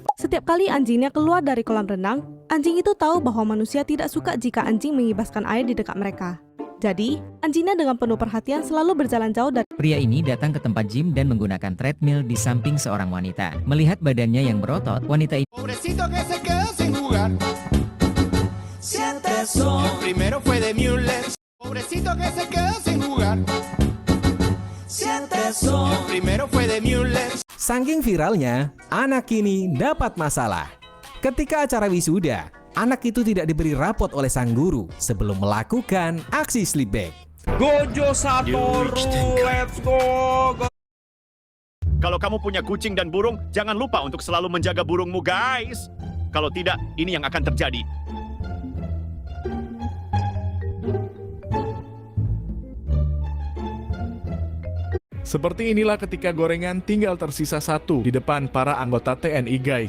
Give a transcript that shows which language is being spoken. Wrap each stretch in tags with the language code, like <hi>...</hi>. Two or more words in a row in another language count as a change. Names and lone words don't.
<id>Setiap kali anjingnya keluar dari kolam renang, anjing itu tahu bahwa manusia tidak suka jika anjing mengibaskan air di dekat mereka. Jadi, anjingnya dengan penuh perhatian selalu berjalan jauh dari... Pria ini datang ke tempat gym dan menggunakan treadmill di samping seorang wanita. Melihat badannya yang berotot, wanita itu...</id> <es>Pobrecito que se quedó sin jugar. Si antes el primero fue de Müller. Pobrecito que se quedó sin jugar. Si antes el primero fue de Müller.</es> <id>Saking viralnya, anak ini dapat masalah. Ketika acara wisuda, anak itu tidak diberi rapot oleh sang guru sebelum melakukan aksi</id> <en>sleep bag. Gojo Satoru, let's go.</en> <id>Kalau kamu punya kucing dan burung, jangan lupa untuk selalu menjaga burungmu, guys. Kalau tidak, ini yang akan terjadi. Seperti inilah ketika gorengan tinggal tersisa satu di depan para anggota TNI guys.</id>